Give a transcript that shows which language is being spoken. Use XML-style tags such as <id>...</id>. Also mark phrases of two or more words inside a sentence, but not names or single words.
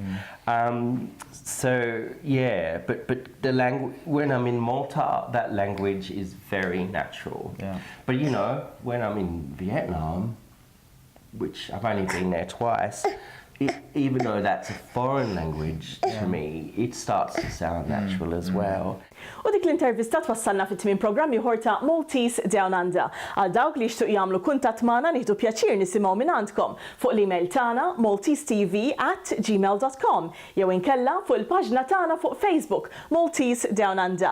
<en>So yeah, but the language, when I'm in Malta, that language is very natural. But when I'm in Vietnam, which I've only been there twice, even though that's a foreign language to me, it starts to sound natural as well.</en> <mt>U dik l-intervista twassalna fit-tmiem programm ieħor ta' Maltese DownUnder. Għal dawk li jixtuq jagħmlu kuntatt magħna nieħdu pjaċir nisimgħu minn għandkom fuq l-email tagħna maltesetv@gmail.com jew inkella fuq il-paġna tagħna fuq Facebook Maltese DownUnder.</mt>